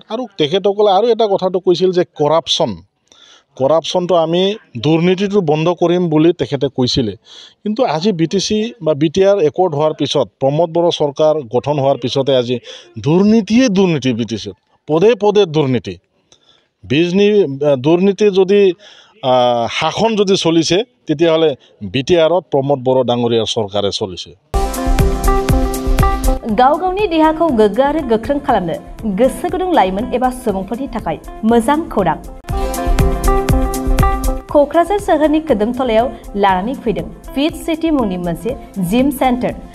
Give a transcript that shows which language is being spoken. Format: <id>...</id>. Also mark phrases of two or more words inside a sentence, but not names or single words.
<as>আৰু তেখেতসকলে আৰু এটা কথাটো কৈছিল যে কৰাপশ্যনটো আমি দুৰ্নীতিটো বন্ধ কৰিম বুলি তেখেতে কৈছিলে, কিন্তু আজি BTC বা BTR একৰ্ড হোৱাৰ পিছত প্ৰমোদ বড়ো চৰকাৰ গঠন হোৱাৰ পিছতে আজি দুৰ্নীতিয়ে দুৰ্নীতি BTCত পদে পদে দুৰ্নীতি। দুৰ্নীতি যদি শাসন যদি চলিছে তেতিয়াহ'লে BTR-ত প্ৰমোদ বড়ো ডাঙৰীয়াৰ চৰকাৰে চলিছে।</as> <brx>गाव गावनि देहाखौ गोग्गो आरो गोख्रों खालामनो गोसो गुदुं लाइमोन एबा सुबुंफोरनि थाखाय मोजां खौरां। क'क्राझार सोहोरनि कोदोमथलायाव लानानै फैदों फिट सिटी मुंनि मोनसे जिम सेन्टार।</brx>